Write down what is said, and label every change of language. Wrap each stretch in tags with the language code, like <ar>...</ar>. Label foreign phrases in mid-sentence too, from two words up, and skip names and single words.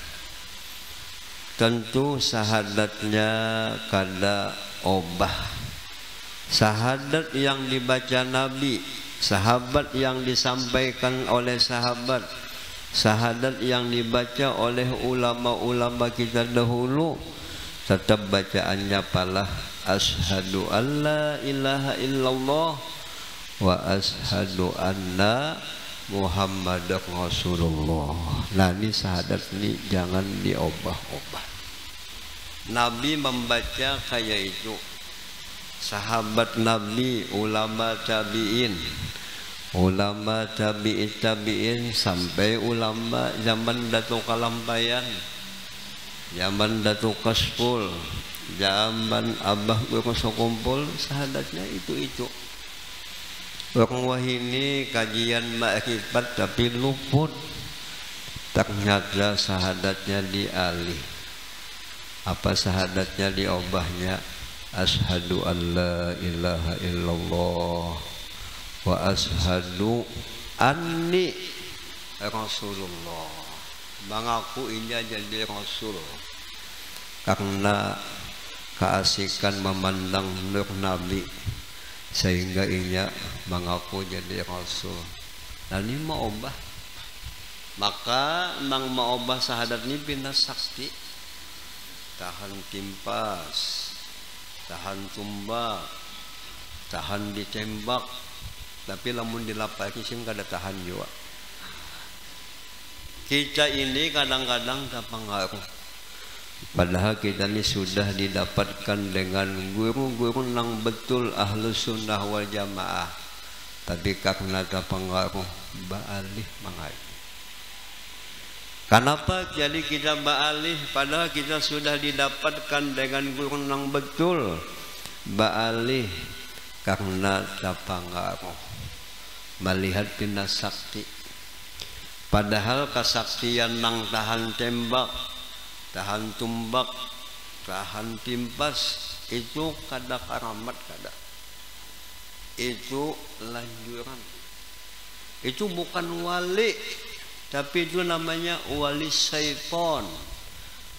<bjn>Tentu syahadatnya kada obah. Syahadat yang dibaca Nabi, sahabat yang disampaikan oleh sahabat, syahadat yang dibaca oleh ulama-ulama kita dahulu, tetap bacaannya palah</bjn> <ar>أشهد أن لا إله إلا الله وأشهد أن محمدا رسول الله.</ar> <bjn>Nah ini syahadat ini jangan diobah-obah. Nabi membaca kayak itu, sahabat Nabi, ulama tabi'in, ulama tabi'in sampai ulama zaman Datuk Kalampayan, zaman Datuk Kaspul, zaman Abah Berkumpul, sahadatnya itu. Orang wahini kajian makrifat tapi luput, ternyata sahadatnya dialih. Apa sahadatnya diobahnya?</bjn> <ar>أشهد أن لا إله إلا الله وأشهد أني رسول الله.</ar> <bjn>Mengaku ini jadi Rasul karena keasikan memandang nur Nabi, sehingga inya mengaku jadi Rasul. Dan ini mau obah, maka nang mau obah sahadat ini pindah sakti, tahan timpas, tahan tumbak, tahan ditembak, tapi lamun dilapaki sih kada tahan juga. Kita ini kadang-kadang tak pengaruh, padahal kita ini sudah didapatkan dengan guru-guru yang betul</bjn> <ar>أهل السنة والجماعة,</ar> <bjn>tapi karena tak pengaruh baalih mengaji. Kenapa jadi kita baalih padahal kita sudah didapatkan dengan guru yang betul? Baalih karena tak pengaruh melihat pindah sakti. Padahal kesaktian nang tahan tembak, tahan tumbak, tahan timpas itu kada karamat kada. Itu lanjuran. Itu bukan wali, tapi itu namanya wali syaitan.</bjn>